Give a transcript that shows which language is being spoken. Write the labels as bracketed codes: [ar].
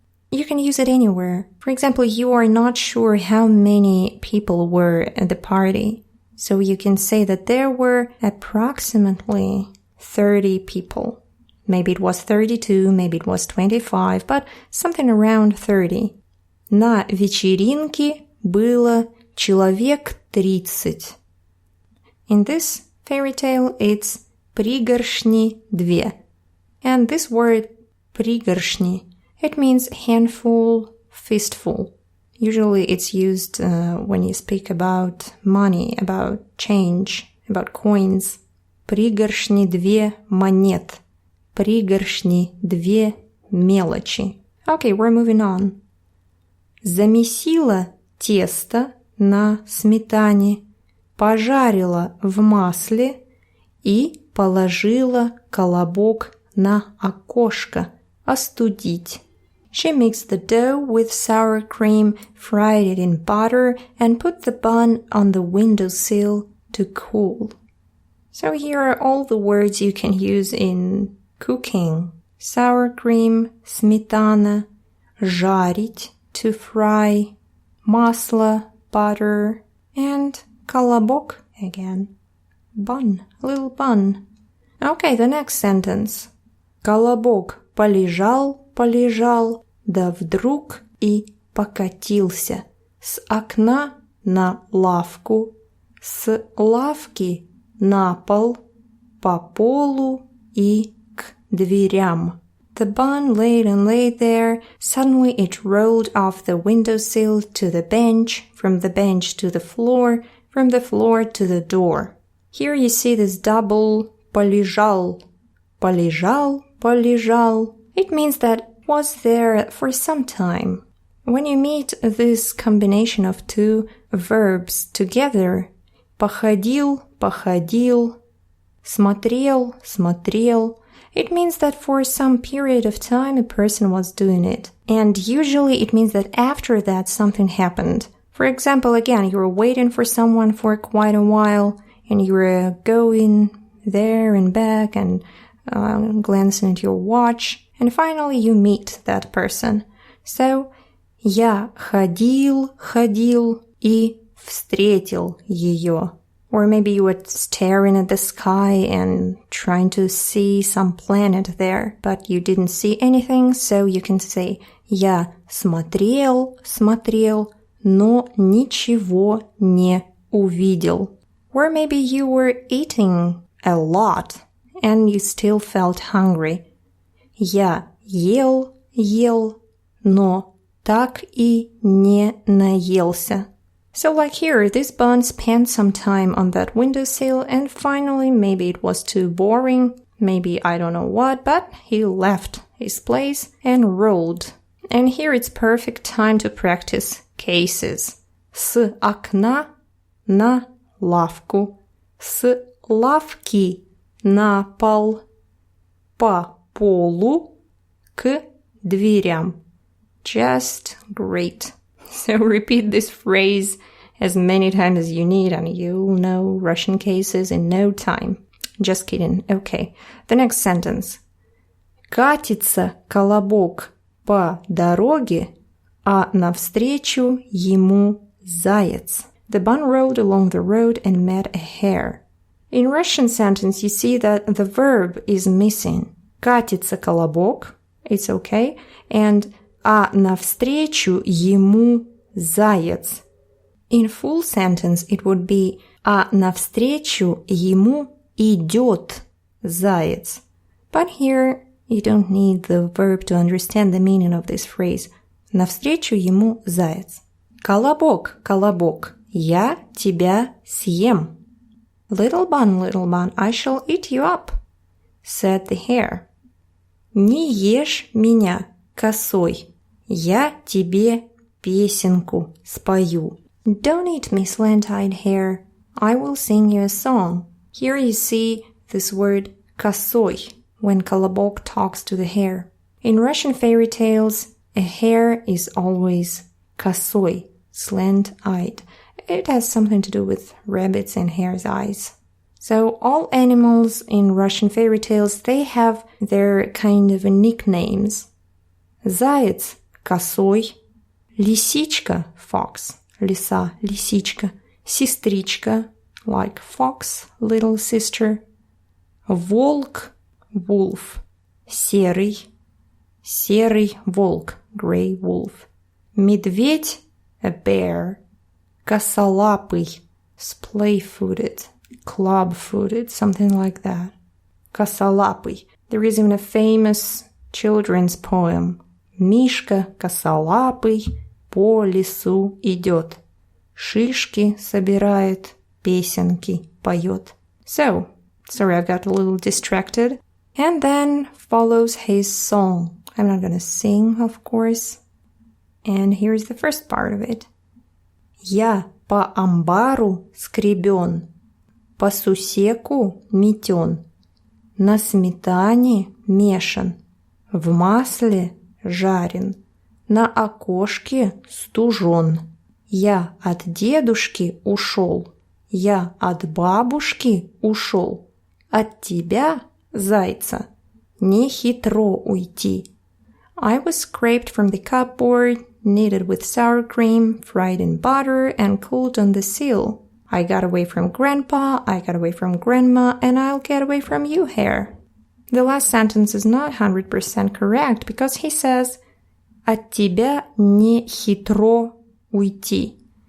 [en] You can use it anywhere. For example, you are not sure how many people were at the party. So you can say that there were approximately 30 people. Maybe it was 32, maybe it was 25, but something around 30. [ru] На вечеринке было человек 30. [en] In this fairy tale, it's пригоршни 2. And this word пригоршни, it means handful, fistful. Usually it's used when you speak about money, about change, about coins. [ru] Пригоршни 2 монет. Пригоршни 2 мелочи. [en] Okay, we're moving on. [ru] Замесила тесто на сметане, пожарила в масле и положила колобок на окошко, остудить. [en] She mixed the dough with sour cream, fried it in butter, and put the bun on the windowsill to cool. So here are all the words you can use in cooking. Sour cream, сметана, жарить, to fry, масло, butter, and колобок again. Bun, a little bun. Okay, the next sentence. [ru] Колобок полежал-полежал, да вдруг и покатился. С окна на лавку, с лавки на пол, по полу и к дверям. [en] The bun laid and laid there. Suddenly it rolled off the windowsill to the bench, from the bench to the floor, from the floor to the door. Here you see this double полежал. [ru] Полежал. [en] It means that it was there for some time. When you meet this combination of two verbs together, походил, смотрел, it means that for some period of time a person was doing it. And usually it means that after that something happened. For example, again, you were waiting for someone for quite a while, and you were going there and back and glancing at your watch, and finally you meet that person. [ru] So, я ходил и встретил ее. [en] Or maybe you were staring at the sky and trying to see some planet there, but you didn't see anything, so you can say [ru] я смотрел, но ничего не увидел. [en] Or maybe you were eating a lot and you still felt hungry. [ru] Я ел, но так и не наелся. [en] So like here, this bun spent some time on that windowsill and finally maybe it was too boring, maybe I don't know what, but he left his place and rolled. And here it's perfect time to practice cases. [ru] С окна на лавку, с лавки на пол, по полу к дверям. [en] Just great. So repeat this phrase as many times as you need and you'll know Russian cases in no time. Just kidding. Okay. The next sentence. [ru] Катится колобок по дороге, а навстречу ему заяц. [en] The bun rolled along the road and met a hare. In Russian sentence, you see that the verb is missing. [ru] Катится колобок, [en] it's okay, and [ru] а навстречу ему заяц. [en] In full sentence, it would be [ru] а навстречу ему идет заяц. [en] But here, you don't need the verb to understand the meaning of this phrase. [ru] Навстречу ему заяц. Колобок, я тебя съем. [en] Little bun, I shall eat you up, said the hare. [ru] Не ешь меня косой, я тебе песенку спою. [en] Don't eat me, slant-eyed hare, I will sing you a song. Here you see this word косой when Колобок talks to the hare. In Russian fairy tales, a hare is always косой, slant-eyed. It has something to do with rabbits and hare's eyes. So all animals in Russian fairy tales, they have their kind of nicknames. [ru] Заяц – косой, лисичка – fox, лиса, лисичка, сестричка – [en] like fox, little sister. Волк, wolf. [ru] Серый, серый волк, [en] grey wolf. Медведь, a bear. Косолапый, splay-footed, club-footed, something like that. [ru] Косолапый. [en] There is even a famous children's poem. [ru] Мишка косолапый по лесу идет. Шишки собирает, песенки поет. [en] So, sorry, I got a little distracted. And then follows his song. I'm not gonna sing, of course. And here's the first part of it. [ru] Я по амбару скребен, по сусеку метен, на сметане мешан, в масле жарен, на окошке стужен. Я от дедушки ушел, я от бабушки ушел, от тебя, зайца, не хитро уйти. [en] I was scraped from the cupboard, kneaded with sour cream, fried in butter, and cooled on the sill. I got away from Grandpa, I got away from Grandma, and I'll get away from you, Hare. The last sentence is not 100% correct because he says, [ru] от тебя не хитро уйти.